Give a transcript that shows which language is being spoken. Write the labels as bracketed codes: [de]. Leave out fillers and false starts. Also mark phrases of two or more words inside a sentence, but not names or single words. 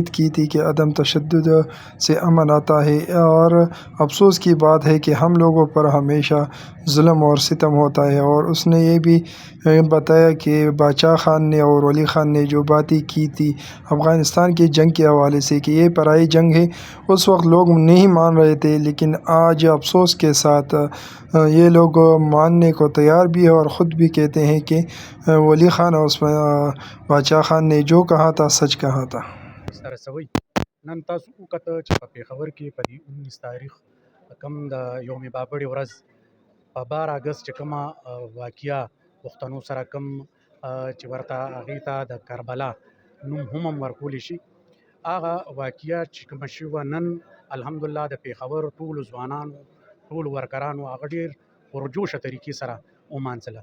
[ur] کی تھی کہ عدم تشدد سے امن آتا ہے اور افسوس کی بات ہے کہ ہم لوگوں پر ہمیشہ ظلم اور ستم ہوتا ہے اور اس نے یہ بھی بتایا کہ بادشاہ خان نے اور ولی خان نے جو باتیں کی تھی افغانستان کی جنگ کے حوالے سے کہ یہ پرائی جنگ ہے اس وقت لوگ نہیں مان رہے تھے لیکن آج افسوس کے ساتھ یہ لوگ ماننے کو تیار بھی ہے اور خود بھی کہتے ہیں کہ ولی خان اور بادشاہ خان نے جو کہا تھا سچ کہا تھا [ps] سره سوي نن تاسو وکړه چې په پېښور کې په 19 تاریخ کم د یوم بابړې ورځ په 12 اګست چې کومه واقعه پښتنو سره کوم چې ورته هغې ته د کربلا نوم هم ورکولی شي، هغه واقعه چې کومه شوې وه نن الحمدلله د پېښور ټولو ځوانانو ټولو ورکرانو هغه ډېر پرجوشه طریقې سره ومانځله.